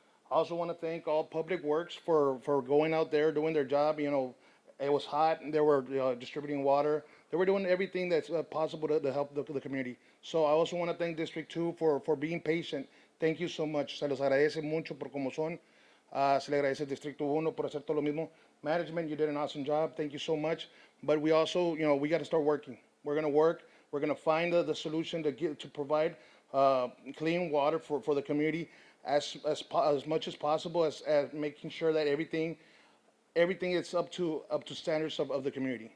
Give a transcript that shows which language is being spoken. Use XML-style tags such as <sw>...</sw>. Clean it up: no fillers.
<en>I also want to thank all Public Works for going out there doing their job. It was hot, and they were distributing water. They were doing everything that's possible to help the community. So I also want to thank District 2 for being patient. Thank you so much.</en> <es>Se los agradece mucho por como son. Se le agradece al Distrito 1 por hacer todo lo mismo.</es> <en>Management, you did an awesome job. Thank you so much. But we also, we got to start working. We're going to work. We're going to find the solution to provide clean water for the community as much as possible, as making sure that everything is up to standards of the community.</en>